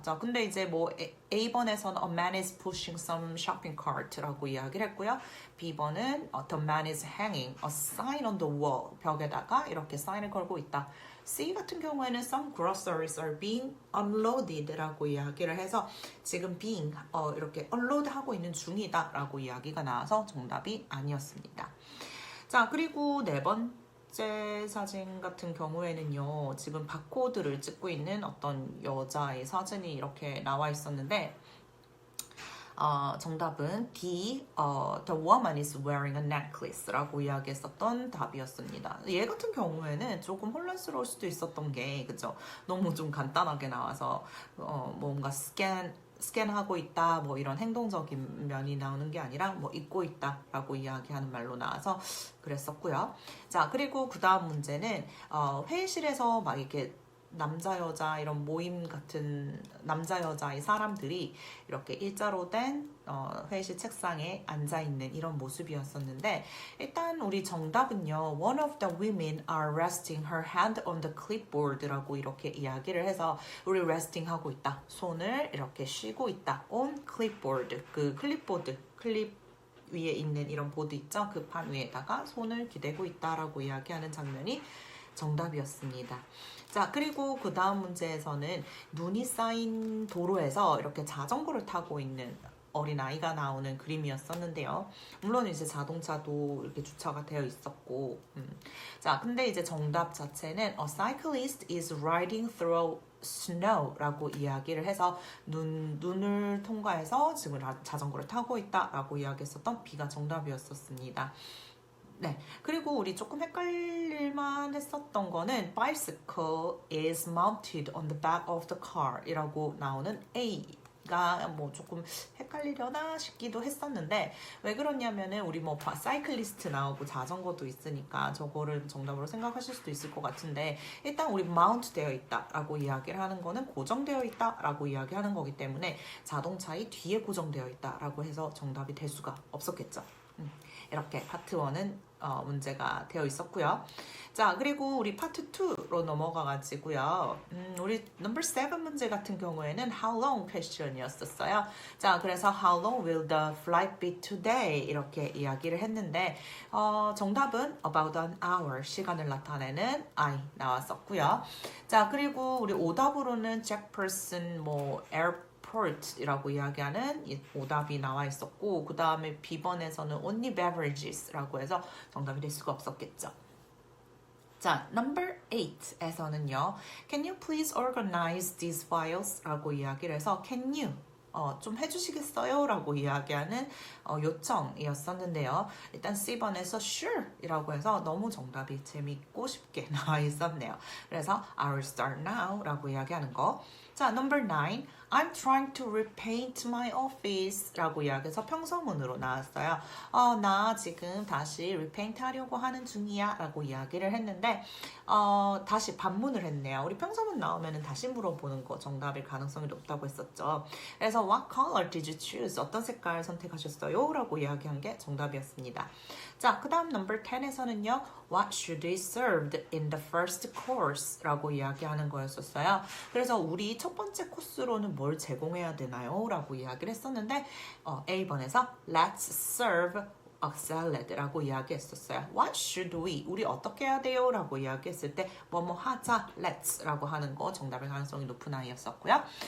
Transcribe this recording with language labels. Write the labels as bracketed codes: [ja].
[ko] 자, 근데 이제 A번에서는 [en] A man is pushing some shopping cart [ko] 라고 이야기를 했고요. B번은 [en] The man is hanging a sign on the wall. [ko] 벽에다가 이렇게 사인을 걸고 있다. C 같은 경우에는 [en] some groceries are being unloaded [ko] 라고 이야기를 해서 지금 being 이렇게 unload 하고 있는 중이다라고 이야기가 나와서 정답이 아니었습니다. 자, 그리고 네 번째 사진 같은 경우에는요. 지금 바코드를 찍고 있는 어떤 여자의 사진이 이렇게 나와 있었는데 정답은 D, [en] the woman is wearing a necklace [ko] 라고 이야기했었던 답이었습니다. 얘 같은 경우에는 조금 혼란스러울 수도 있었던 게, 그죠? 너무 좀 간단하게 나와서, 뭔가 스캔하고 있다, 뭐 이런 행동적인 면이 나오는 게 아니라, 뭐 입고 있다 라고 이야기하는 말로 나와서 그랬었고요. 자, 그리고 그 다음 문제는, 회의실에서 막 이렇게 남자 여자 이런 모임 같은 남자 여자의 사람들이 이렇게 일자로 된 회의실 책상에 앉아 있는 이런 모습이었었는데 일단 우리 정답은요. [en] One of the women are resting her hand on the clipboard [ko] 라고 이렇게 이야기를 해서 우리 [en] resting [ko] 하고 있다. 손을 이렇게 쉬고 있다. [en] on clipboard [ko] 그 클립 위에 있는 이런 보드 있죠? 그 판 위에다가 손을 기대고 있다라고 이야기하는 장면이 정답이었습니다. 자, 그리고 그 다음 문제에서는 눈이 쌓인 도로에서 이렇게 자전거를 타고 있는 어린아이가 나오는 그림이었었는데요. 물론 이제 자동차도 이렇게 주차가 되어 있었고 자, 근데 이제 정답 자체는 [en] A cyclist is riding through snow [ko] 라고 이야기를 해서 눈을 통과해서 지금 자전거를 타고 있다라고 이야기했었던 B가 정답이었었습니다. 네, 그리고 우리 조금 헷갈릴만 했었던 거는 [en] bicycle is mounted on the back of the car [ko] 이라고 나오는 A 가 뭐 조금 헷갈리려나 싶기도 했었는데 왜 그러냐면은 우리 뭐 사이클리스트 나오고 자전거도 있으니까 저거를 정답으로 생각하실 수도 있을 것 같은데 일단 우리 마운트 되어 있다라고 이야기를 하는 거는 고정되어 있다라고 이야기하는 거기 때문에 자동차의 뒤에 고정되어 있다라고 해서 정답이 될 수가 없었겠죠. 이렇게 파트 1은 문제가 되어 있었고요. 자, 그리고 우리 파트 2로 넘어가가지고요. 우리 넘버 7 문제 같은 경우에는 [en] how long question [ko] 이었었어요. 자, 그래서 [en] how long will the flight be today? [ko] 이렇게 이야기를 했는데 정답은 [en] about an hour, [ko] 시간을 나타내는 I 나왔었고요. 자, 그리고 우리 오답으로는 Jackson, 뭐 airport이라고 이야기하는 오답이 나와 있었고 그 다음에 B번에서는 [en] only beverages [ko] 라고 해서 정답이 될 수가 없었겠죠. 자, number 8에서는요. [en] Can you please organize these files? [ko] 라고 이야기를 해서 [en] can you [ko] 좀 해주시겠어요? 라고 이야기하는 요청이었었는데요. 일단 C번에서 sure 이라고 해서 너무 정답이 재밌고 쉽게 나와 있었네요. 그래서 [en] I will start now [ko] 라고 이야기하는 거. 자, number 9. [en] I'm trying to repaint my office [ko] 라고 이야기해서 평서문으로 나왔어요. 나 지금 다시 repaint 하려고 하는 중이야 라고 이야기를 했는데 다시 반문을 했네요. 우리 평서문 나오면 다시 물어보는 거 정답일 가능성이 높다고 했었죠. 그래서 [en] what color did you choose? [ko] 어떤 색깔 선택하셨어요? 라고 이야기한 게 정답이었습니다. 자, 그 다음 number 10에서는요. [en] What should be served in the first course? [ko] 라고 이야기하는 거였었어요. 그래서 우리 첫 번째 코스로는 뭘 제공해야 되나요? 라고 이야기를 했었는데 A번에서 [en] Let's serve a salad [ko] 라고 이야기했었어요. [en] What should we? [ko] 우리 어떻게 해야 돼요? 라고 이야기했을 때 뭐뭐 하자, let's 라고 하는 거 정답의 가능성이 높은 아이였었고요.